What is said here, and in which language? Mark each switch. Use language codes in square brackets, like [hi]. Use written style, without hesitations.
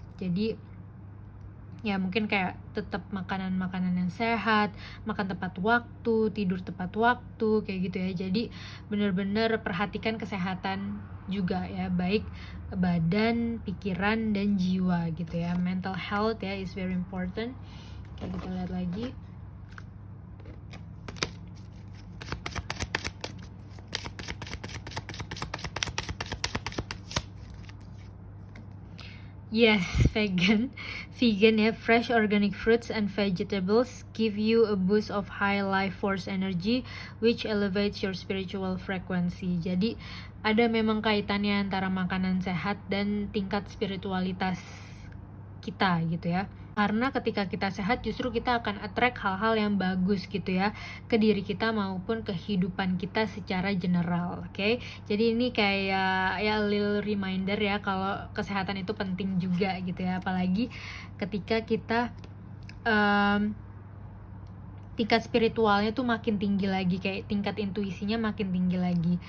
[id] Jadi ya mungkin kayak tetap makanan-makanan yang sehat, makan tepat waktu, tidur tepat waktu, kayak gitu ya. Jadi bener-bener perhatikan kesehatan juga ya, baik badan, pikiran, dan jiwa gitu ya. [en] Mental health ya is very important. [id] Kita lihat lagi. [en] Yes, vegan ya, fresh organic fruits and vegetables give you a boost of high life force energy which elevates your spiritual frequency. [id] Jadi ada memang kaitannya antara makanan sehat dan tingkat spiritualitas kita gitu ya. Karena ketika kita sehat justru kita akan attract hal-hal yang bagus gitu ya ke diri kita maupun kehidupan kita secara general. Oke, jadi ini kayak ya little reminder ya kalau kesehatan itu penting juga gitu ya, apalagi ketika kita tingkat spiritualnya tuh makin tinggi lagi, kayak tingkat intuisinya makin tinggi lagi.